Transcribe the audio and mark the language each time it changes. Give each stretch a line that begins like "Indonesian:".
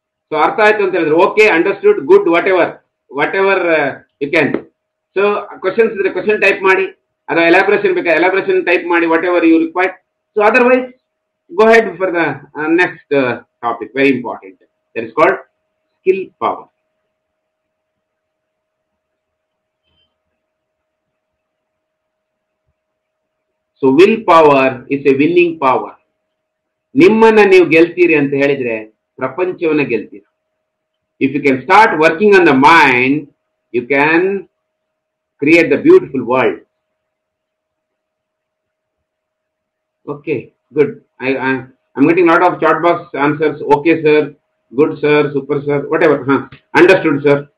English: so
Kannada: ಅರ್ಥ ಆಯ್ತು ಅಂತ ಹೇಳಿದ್ರೆ
English: Okay, understood, good, whatever you can. So questions
Kannada: ಇದ್ರೆ
English: question type
Kannada: ಮಾಡಿ, ಅಥವಾ
English: elaboration
Kannada: ಬೇಕಾ
English: Elaboration type ಮಾಡಿ, whatever you required. So otherwise go ahead for the next topic, very important. That is called skill power. So will power is a winning power.
Kannada: ನಿಮ್ಮನ್ನ ನೀವು ಗೆಲ್ತೀರಿ ಅಂತ ಹೇಳಿದ್ರೆ ಪ್ರಪಂಚವನ್ನ ಗೆಲ್ತೀರಿ.
English: If you can start working on the mind, you can create the beautiful world. Okay, good. I'm getting a lot of chat box answers. Okay, sir. Good, sir. Super, sir. Whatever. Understood, sir.